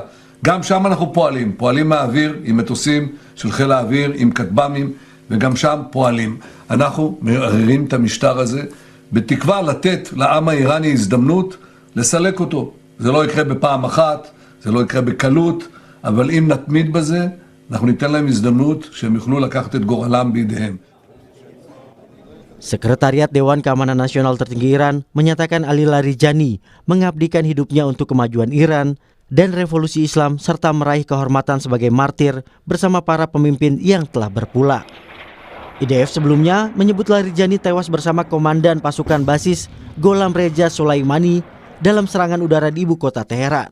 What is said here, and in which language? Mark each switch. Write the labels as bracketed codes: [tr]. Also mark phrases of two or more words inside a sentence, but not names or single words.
[he] גם שם אנחנו פועלים מהאוויר עם מטוסים של חיל האוויר, עם כטב"מים, וגם שם פועלים. אנחנו מערערים את המשטר הזה, בתקווה לתת לעם האיראני הזדמנות לסלק אותו. זה לא יקרה בפעם אחת, זה לא יקרה בקלות, אבל אם נתמיד בזה, אנחנו ניתן להם הזדמנות שהם יוכלו לקחת את גורלם בידיהם. [id] Sekretariat Dewan Keamanan Nasional tertinggi Iran menyatakan Ali Larijani mengabdikan hidupnya untuk kemajuan Iran dan revolusi Islam serta meraih kehormatan sebagai martir bersama para pemimpin yang telah berpulang. IDF sebelumnya menyebut Larijani tewas bersama komandan pasukan basis Gholam Reza Soleimani dalam serangan udara di ibu kota Teheran.